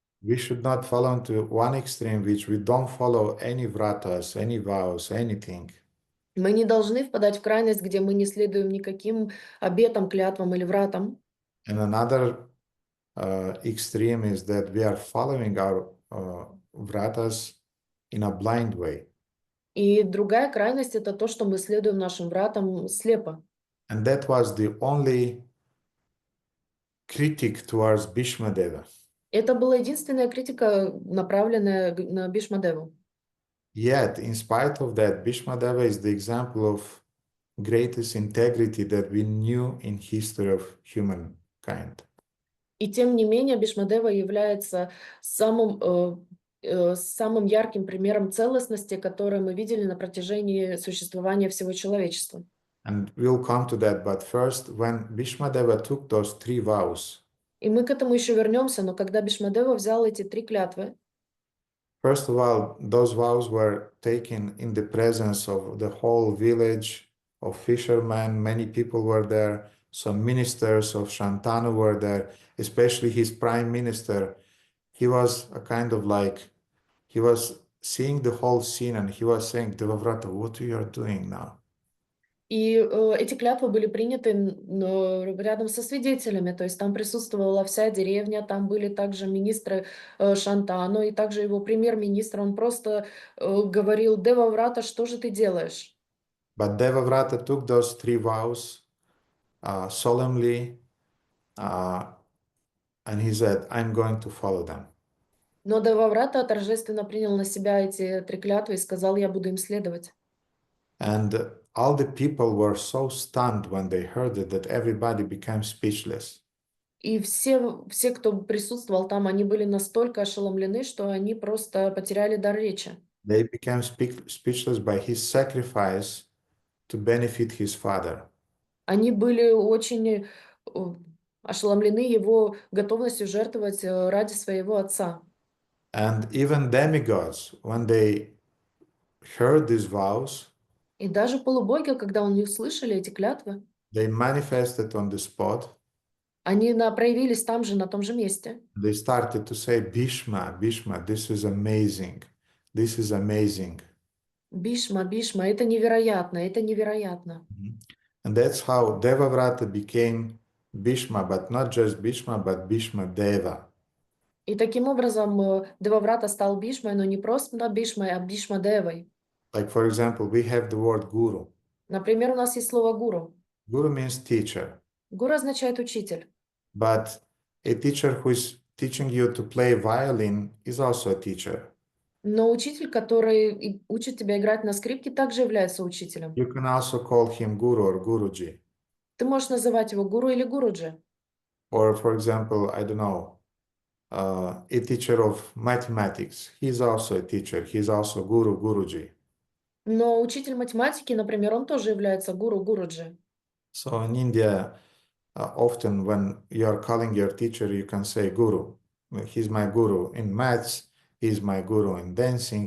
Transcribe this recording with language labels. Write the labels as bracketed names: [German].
[English] We should not fall into one extreme, which we don't follow any vratas, any vows, anything. [Russian] Мы не должны впадать в крайность, где мы не следуем никаким обетам, клятвам или вратам. [English] And another extreme is that we are following our vratas in a blind way. [Russian] И другая крайность — это то, что мы следуем нашим вратам слепо. [English] And that was the only critic towards Bhīṣmadeva. [Russian] Это была единственная критика, направленная на Бhīṣmadеву. [English] Yet, in spite of that, Bhīṣmadeva is the example of greatest integrity that we knew in history of humankind. [Russian] И тем не менее Бhīṣmadeva является самым ярким примером целостности, который мы видели на протяжении существования всего человечества. [English] And we'll come to that, but first, when Bhīṣmadeva took those 3 vows, [Russian] И мы к этому еще вернемся, но когда Бhīṣmadeva взял эти 3 клятвы, [English] first of all, those vows were taken in the presence of the whole village of fishermen. Many people were there. Some ministers of Shantanu were there, especially his prime minister. He was a kind of like, he was seeing the whole scene and he was saying, Devavrata, what you are doing now? [Russian] И эти клятвы были приняты рядом со свидетелями, то есть там присутствовала вся деревня, там были также министры Шантану и также его премьер-министр, он просто говорил: Деваврата, что же ты делаешь? [English] But Devavrata took those 3 vows solemnly, uh, and he said, I'm going to follow them. [Russian] Но Деваврата торжественно принял на себя эти 3 клятвы и сказал: я буду им следовать. [English] And all the people were so stunned when they heard it that everybody became speechless. [Russian] И все, кто присутствовал там, они были настолько ошеломлены, что они просто потеряли дар речи. [English] They became speechless by his sacrifice to benefit his father. [Russian] Они были очень ошеломлены его готовностью жертвовать ради своего отца. [English] And even demigods, when they heard these vows, [Russian] И даже полубоги, когда у них слышали эти клятвы, [English] they manifested on the spot. [Russian] они проявились там же, на том же месте. [English] They started to say, Bhīṣma, Bhīṣma, this is amazing. This is amazing. [Russian] Бишма, Бишма, это невероятно, это невероятно. [English] And that's how Devavrata became Bhīṣma, but not just Bhīṣma, but Bhīṣmadeva. [Russian] И таким образом Деваврата стал Бишмой, но не просто Бишмой, а Бишмадевой. [English] Like, for example, we have the word guru. [Russian] Например, у нас есть слово гуру. [English] Guru means teacher, [Russian] Гуру означает учитель. [English] but a teacher who is teaching you to play violin is also a teacher. [Russian] Но учитель, который учит тебя играть на скрипке, также является учителем. [English] You can also call him guru or guruji. [Russian] Ты можешь называть его гуру или гуруджи. [English] Or, for example, I don't know, a teacher of mathematics. He's also a teacher. He's also guru, guruji. [Russian] Но учитель математики, например, он тоже является гуру, гуруджи. [English] So in India, often when you are calling your teacher, you can say guru. He's my guru in maths. He's my guru in dancing.